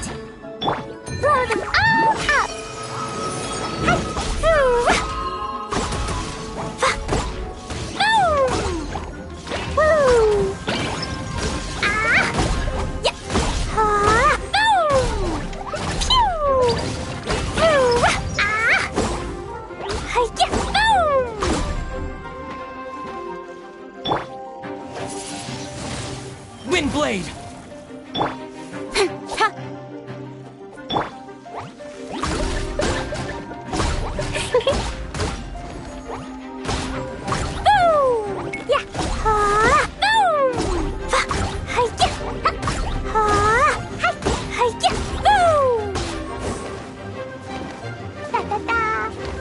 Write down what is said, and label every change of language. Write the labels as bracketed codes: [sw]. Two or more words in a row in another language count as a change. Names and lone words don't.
[en] Blow them all up. Hi. Woo. Fa. Boom. Woo. Ah. Yeah. Ah. Boom. Pew. Woo. Ah. Hi-ya. Boom. Windblade! Boom! Yeah. Ah, boom! Fa. Hi-ya. Ah. Hi. Hi-ya. Boom! Da da da.